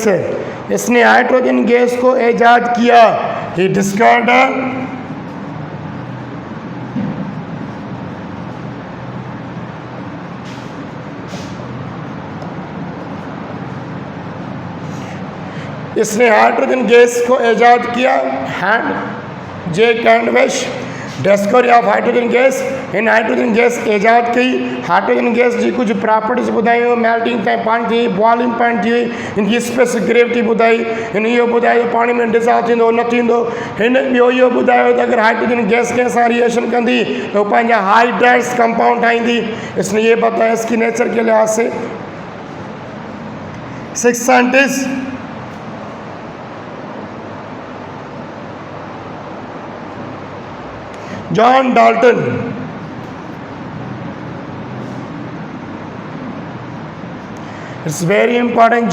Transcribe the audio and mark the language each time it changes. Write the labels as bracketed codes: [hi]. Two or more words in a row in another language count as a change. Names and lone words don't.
[hi] इसने [en] hydrogen gas [hi] को ईजाद किया, [en] he discovered [hi] इसने [en] hydrogen gas [hi] को ईजाद किया। [sd] जे कैंडविश [en] discovery of hydrogen gas, [sd] इन [en] hydrogen gas [sd] ईजाद कई। [en] hydrogen gas [sd] जी कुछ प्रॉपर्टीज़ ॿुधायूं, मेल्टिंग ताईं पाणी थी, [en] boiling point [sd] थी, इनकी [en] specific gravity [sd] ॿुधाई। हिन इहो ॿुधायो पाणी में डिज़ॉल्व थींदो न थींदो। हिन ॿियो इहो ॿुधायो त अगरि [en] hydrogen gas [sd] कंहिं सां रिएक्शन कंदी त हू पंहिंजा [en] hydrides compound [sd] ठाहींदी। [hi] इसने ये बताया इसकी नेचर के लिहाज से। [en] six scientist [hi] जॉन डाल्टन। [en] it's very important.